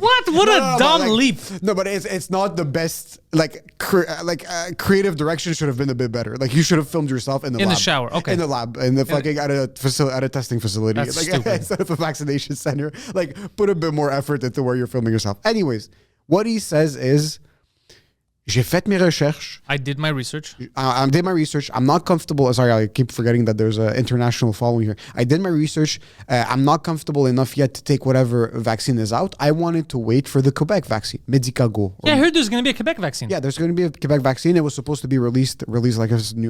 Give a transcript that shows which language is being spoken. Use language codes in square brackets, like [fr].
[en] what? What a dumb leap! No, but it's not the best. Like creative direction should have been a bit better. Like you should have filmed yourself in the shower, okay, in the lab, in the fucking at a testing facility, that's like stupid. Instead of a vaccination center. Like put a bit more effort into where you're filming yourself. Anyways, what he says is, [fr] j'ai fait mes recherches. [en] I did my research. I did my research. I'm not comfortable. Sorry, I keep forgetting that there's an international following here. I did my research. I'm not comfortable enough yet to take whatever vaccine is out. I wanted to wait for the Quebec vaccine, Medicago. Yeah, I heard there's going to be a Quebec vaccine. Yeah, there's going to be a Quebec vaccine. It was supposed to be released like a new